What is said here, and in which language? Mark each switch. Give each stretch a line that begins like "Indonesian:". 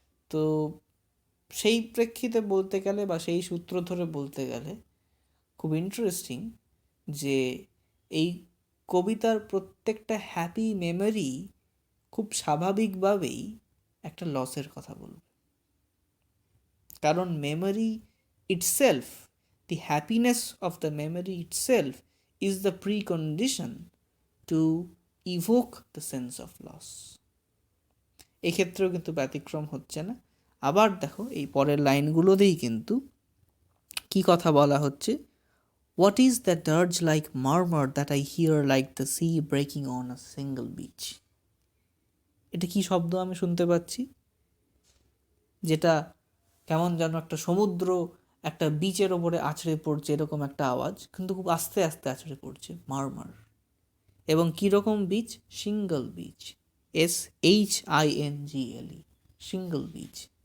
Bangla: তো সেই প্রেক্ষিতে বলতে গেলে বা সেই সূত্র ধরে বলতে গেলে খুব ইন্টারেস্টিং যে এই কবিতার প্রত্যেকটা হ্যাপি মেমোরি খুব স্বাভাবিকভাবেই একটা লসের কথা বলবে।
English: কারণ memory itself, the happiness of the memory itself is the precondition to evoke the sense of loss.
Bangla: এক্ষেত্রেও কিন্তু ব্যতিক্রম হচ্ছে না। আবার দেখো এই পরের লাইনগুলোতেই কিন্তু কি কথা বলা হচ্ছে,
English: what is that dirge like murmur that I hear like the sea breaking on a single beach?
Bangla: এটা কি শব্দ আমি শুনতে পাচ্ছি, যেটা কেমন যেন একটা সমুদ্র একটা বিচের ওপরে আছড়ে পড়ছে এরকম একটা আওয়াজ, কিন্তু খুব আস্তে আস্তে আছড়ে পড়ছে, মারমার। এবং কীরকম beach? Single beach. SHINGLE, single beach.